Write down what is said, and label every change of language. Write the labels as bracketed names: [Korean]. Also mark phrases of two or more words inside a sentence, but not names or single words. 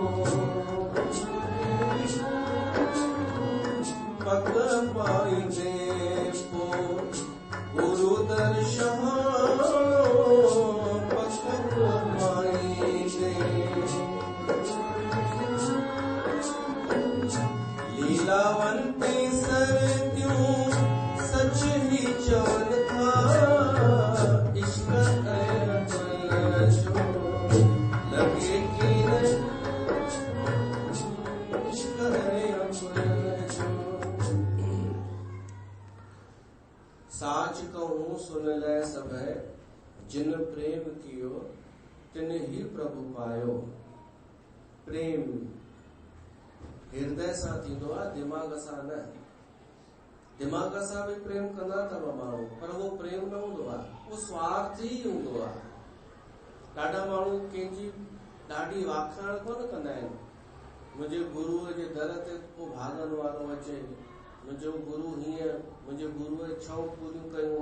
[Sindhi] पग पाईंदे पोइ गुरु दर्शनो, पग पाईंदे लीलावंती सरतियूं सच ही चवन था। इश्क ऐं अकुल जो लॻे की न, इश्क ऐं अकुल जो। [Hindi] साच कहूं सुन लै सभै, जिन प्रेम कियो तिन ही प्रभु पायो। [Sindhi] प्रेम हृदय सां थींदो आहे, दिमाग़ सां न। दिमाग़ सां बि प्रेम कंदा अथव माण्हू, पर उहो प्रेम न हूंदो आहे, उहो स्वार्थी हूंदो आहे। ॾाढा माण्हू कंहिंजी ॾाढी वाखाण कोन कंदा आहिनि। मुंहिंजे गुरूअ जे दर ते को भाॻनि वारो अचे, मुंहिंजो गुरू हीअं, मुंहिंजे गुरूअ जी इच्छाऊं पूरियूं कयूं।